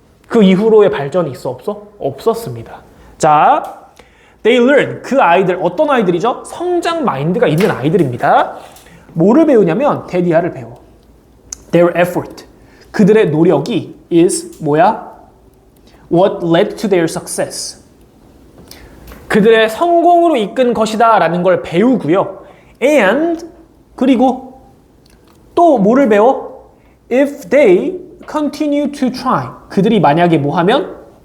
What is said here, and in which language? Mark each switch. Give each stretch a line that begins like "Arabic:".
Korean: 그 이후로의 발전이 있어 없어? 없었습니다. 자,
English: they learn.
Korean: 그 아이들 어떤 아이들이죠? 성장 마인드가 있는 아이들입니다. 뭐를 배우냐면 데디아를 배워.
English: Their effort.
Korean: 그들의 노력이 is 뭐야?
English: What led to their success.
Korean: 그들의 성공으로 이끈 것이다 라는 걸 배우고요. And 그리고 또 뭐를 배워?
English: If they continue to try.
Korean: 그들이 만약에 뭐 하면?